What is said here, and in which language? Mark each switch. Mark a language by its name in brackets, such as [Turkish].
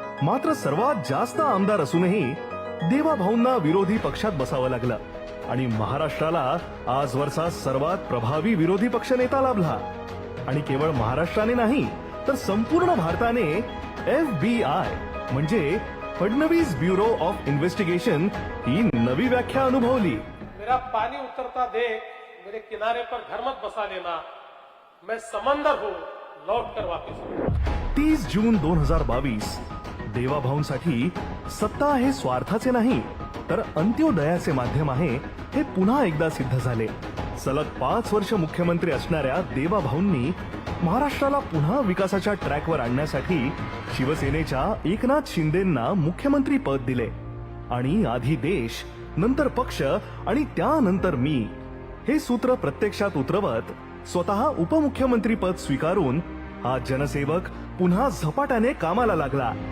[Marathi] मात्र सर्वात जास्त आमदार असूनही देवाभाऊंना विरोधी पक्षात बसावं लागलं आणि महाराष्ट्राला आजवरचा सर्वात प्रभावी विरोधी पक्षनेता लाभला. आणि केवळ महाराष्ट्राने नाही तर संपूर्ण भारताने FBI म्हणजे फडणवीस ब्युरो ऑफ इन्व्हेस्टिगेशन ही नवी व्याख्या अनुभवली. [Hindi] मेरा पानी उतरता देख मेरे किनारे पर घर मत बसा लेना, मैं समंदर हूँ लौट कर वापस. [Marathi] 30 जून 2022 देवाभाऊंसाठी सत्ता हे स्वार्थाचे नाही तर अंत्योदयाचे माध्यम आहे हे पुन्हा एकदा सिद्ध झाले. सलग 5 वर्ष मुख्यमंत्री असणाऱ्या देवाभाऊंनी महाराष्ट्राला पुन्हा विकासाच्या ट्रॅकवर आणण्यासाठी शिवसेनेच्या एकनाथ शिंदेंना मुख्यमंत्री पद दिले आणि आधी देश, नंतर पक्ष आणि त्यानंतर मी हे सूत्र प्रत्यक्षात उतरवत स्वतः उपमुख्यमंत्री पद स्वीकारून हा जनसेवक पुन्हा झपाट्याने कामाला लागला.